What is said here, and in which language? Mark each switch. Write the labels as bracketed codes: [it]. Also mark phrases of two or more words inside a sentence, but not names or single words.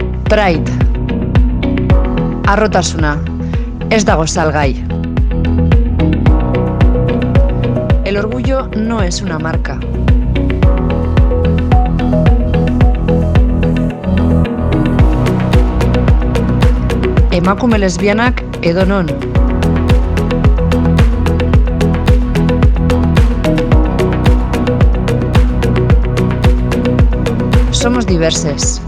[eu] Pride. Harrotasuna. Ez dago salgai. [es] El orgullo no es una marca. [eu] Emakume lesbianak edonon. [es] Somos diverses.